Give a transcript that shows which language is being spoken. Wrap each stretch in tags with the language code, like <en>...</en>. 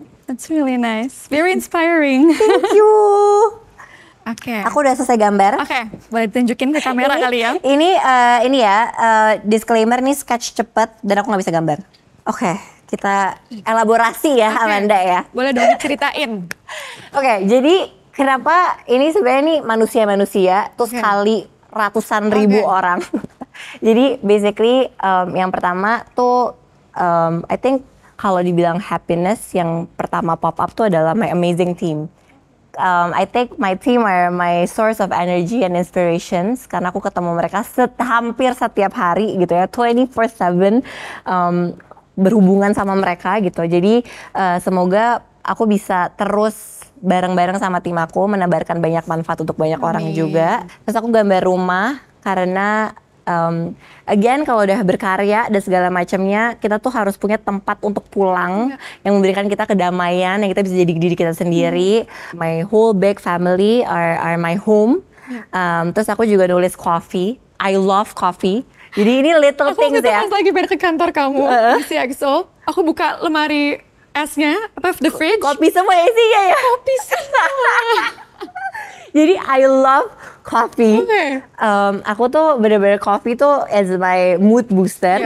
<en>That's really nice, very inspiring. Thank you.</en> <id>Aku udah selesai gambar. Boleh tunjukin ke kamera kali ya. Ini disclaimer, nih sketch cepet dan aku nggak bisa gambar. Kita elaborasi ya, Amanda ya. Boleh dong diceritain. Jadi kenapa ini sebenarnya nih manusia-manusia terus kali ratusan ribu orang. Jadi basically yang pertama tuh</id> <en>I think</en> <id>kalau dibilang happiness, yang pertama</id> <en>pop up</en> <id>tuh adalah</id> <en>my amazing team. I think my team are my source of energy and inspirations,</en> <id>karena aku ketemu mereka hampir setiap hari gitu ya, 24/7 berhubungan sama mereka gitu. Jadi semoga aku bisa terus bareng-bareng sama tim aku menebarkan banyak manfaat untuk banyak orang juga. Terus aku gambar rumah karena again kalau udah berkarya dan segala macamnya, kita tuh harus punya tempat untuk pulang yang memberikan kita kedamaian, yang kita bisa jadi diri kita sendiri.</id> <en>My whole big family are my home.</en> <id>Terus aku juga nulis coffee.</id> <en>I love coffee.</en> <id>Jadi ini</id> <en>little things ya.</en> <id>Aku pas lagi balik ke kantor kamu di CXO, aku buka lemari esnya,</id> <en>the fridge.</en> <id>Kopi semua isinya ya. Kopi semua.</id> <en>Jadi I love coffee.</en> <id>Aku tuh bener-bener</id> <en>coffee tuh as my mood booster.</en>